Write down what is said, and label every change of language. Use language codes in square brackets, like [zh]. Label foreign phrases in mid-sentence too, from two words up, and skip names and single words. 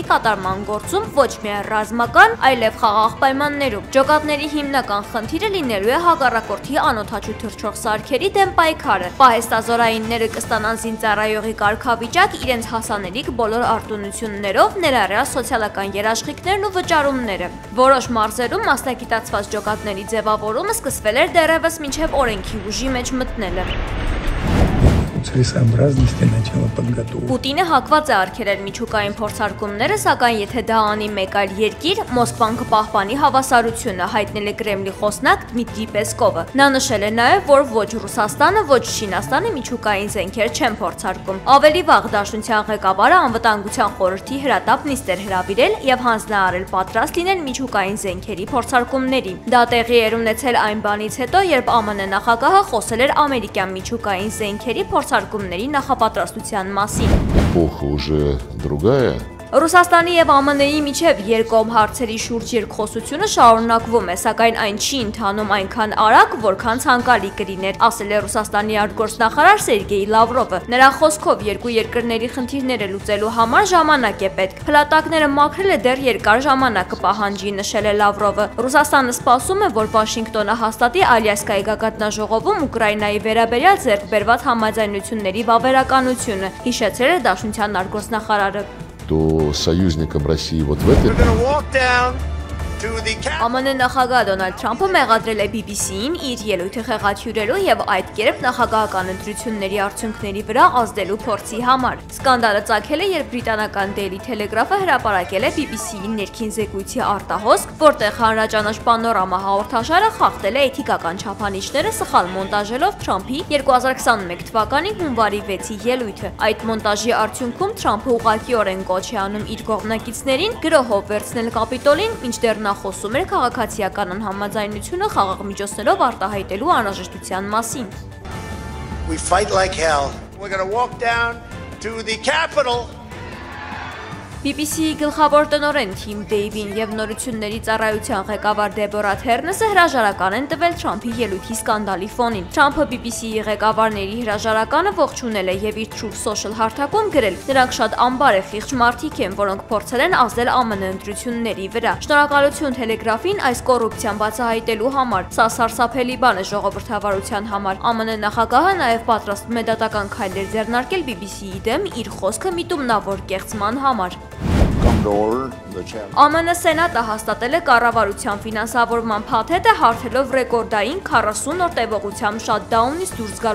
[hy] կատարման գործում ոչ միայն ռազմական, այլև խաղաղ պայմաններում։ Ջոկատների հիմնական խնդիրը լինելու է հակառակորդի անօդաչու թռչող սարքերի դեմ պայքարը։ Պահեստազորայինները կստանան զինծառայողի կարգավիճակ իրենց հասանելիք բոլոր արտոնություններով, ներառյալ սոցիալական երաշխիքներն ու վճարումները։ Որոշ մարզերում մասնագիտացված ջոկատների ձևավորումը սկսվել էր դեռևս մինչև օրենքի ուժի մեջ մտնելը։ [ru] целесообразности начала подготовки. [hy] Պուտինը հակված է արգելել միջուկային փորձարկումները, սակայն եթե դա անի մեկ այլ երկիր, Մոսկվան կպահպանի հավասարությունը, հայտնել է Կրեմլի խոսնակ Դմիտրի Պեսկովը։ Նա նշել է նաև, որ ոչ Ռուսաստանը, ոչ Չինաստանը միջուկային զենքեր չեն փորձարկում։ Ավելի վաղ Դաշնության ղեկավարը անվտանգության խորհրդի հրատապ նիստ էր հրավիրել եւ հանձնարարել պատրաստ լինել միջուկային զենքերի փորձարկումների։ Դա տեղի էր ունեցել այն բանից հետո, երբ ԱՄՆ նախագահը խոսել էր ամերիկյան միջուկային զենքերի փորձարկումների նախապատրաստության մասին։ [ru] Эпоха уже другая. [hy] Ռուսաստանի եւ ԱՄՆ-ի միջև երկկողմ հարցերի շուրջ երկխոսությունը շարունակվում է, սակայն այն չի ընթանում այնքան արագ, որքան ցանկալի կլիներ, ասել է Ռուսաստանի արտգործնախարար Սերգեյ Լավրովը։ Նրա խոսքով երկու երկրների խնդիրները լուծելու համար ժամանակ է պետք։ Փլատակները մաքրելը դեռ երկար ժամանակ կպահանջի, նշել է Լավրովը։ Ռուսաստանը սպասում է, որ Վաշինգտոնը հաստատի Ալյասկայի գագաթնաժողովում Ուկրաինայի վերաբերյալ ձեռք բերված համաձայնությունների վավերականությունը, հիշեցրել է Դաշնության արտգործնախարարը։ [ru] То союзникам России вот в этой... [hy] ԱՄՆ նախագահ Դոնալդ Թրամփը մեղադրել է BBC-ին իր ելույթը խեղաթյուրելու եւ այդ կերպ նախագահական ընտրությունների արդյունքների վրա ազդելու փորձի համար։ Սկանդալը ծագել է, երբ բրիտանական Daily Telegraph-ը հրապարակել է BBC-ի ներքին զեկույցի արտահոսք, որտեղ հանրաճանաչ Պանորամա հաղորդաշարը խախտել է էթիկական չափանիշները, սխալ մոնտաժելով Թրամփի 2021 թվականի հունվարի 6-ի ելույթը։ Այդ մոնտաժի արդյունքում Թրամփը ուղղակիորեն կոչ է անում իր կողմնակիցներին գրոհով վերցնել Կապիտոլին, մինչդեռ նա խոսում էր քաղաքացիական անհամաձայնությունը խաղաղ միջոցներով արտահայտելու անհրաժեշտության մասին։ [en] We fight like hell. We're going to walk down to the Capitol. [hy] BBC-ի գլխավոր տնօրեն Թիմ Դեյվին եւ նորությունների ծառայության ղեկավար Դեբորա Թերնեսը հրաժարական են տվել Թրամփի ելույթի սկանդալի ֆոնին։ Թրամփը BBC-ի ղեկավարների հրաժարականը ողջունել է եւ իր Truth Social հարթակում գրել. «Նրանք շատ անբարեխիղճ մարդիկ են, որոնք փորձել են ազդել ԱՄՆ ընտրությունների վրա։ Շնորհակալություն Թելեգրաֆին այս կոռուպցիան բացահայտելու համար։ Սա սարսափելի բան է ժողովրդավարության համար։ ԱՄՆ նախագահը նաեւ պատրաստվում է դատական քայլեր ձեռնարկել BBC-ի դեմ իր խոսքը միտումնավոր կեղծման համար»։ ԱՄՆ Սենատը հաստատել է կառավարության ֆինանսավորման փաթեթը, հարթելով ռեկորդային 40 օր տևողությամբ շատդաունից դուրս գալու